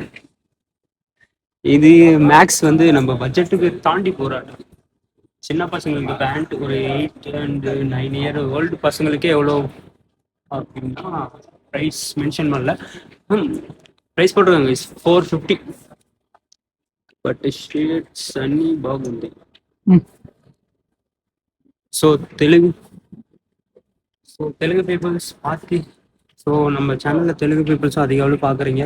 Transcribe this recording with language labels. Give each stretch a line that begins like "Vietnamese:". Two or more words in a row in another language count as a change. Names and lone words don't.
Tamil: இது மேக்ஸ் வந்து நம்ம பட்ஜெட்டுக்கு தாண்டி போராட்டம். சின்ன பசங்களுக்கு பேண்ட் ஒரு
English: 8 and 9 year old
Tamil: பசங்களுக்கே எவ்வளோ அப்படின்னா
English: price mention
Tamil: பண்ணல. ப்ரைஸ் போட்டிருக்காங்க கைஸ் 450.
English: but shades
Telugu: అన్నీ బాగుంది.
English: so Telugu peoples
Tamil: பார்த்து நம்ம சேனலில்
English: Telugu peoples
Tamil: அதிக அளவு பார்க்குறீங்க.